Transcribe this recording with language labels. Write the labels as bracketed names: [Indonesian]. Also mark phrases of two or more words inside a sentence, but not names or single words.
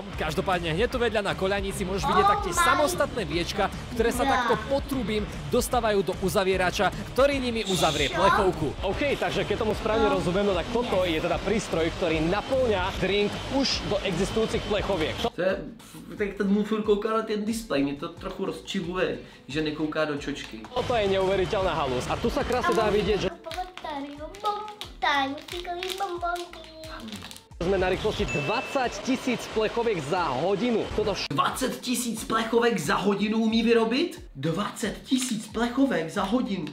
[Slovak] Každopádne hneď tu vedľa na koľajnici môžeš vidieť taktiež samostatné viečka, ktoré sa takto potrubím dostávajú do uzavierača, ktorý nimi uzavrie plechovku. OK, takže keď tomu správne rozumiem, no tak toto je teda prístroj, ktorý naplňa drink už do existujúcich plechoviek. [Czech] To je, tak ten mu furt kouká na ten displej, mě to trochu rozčiluje, že nekouká do čočky. [Slovak] Toto je neuveriteľná halus. A tu sa krásne dá vidieť, že sme na rýchlosti 20 000 plechoviek za hodinu. Toto [Czech] 20 000 plechovek za hodinu umí vyrobit? 20 000 plechovek za hodinu.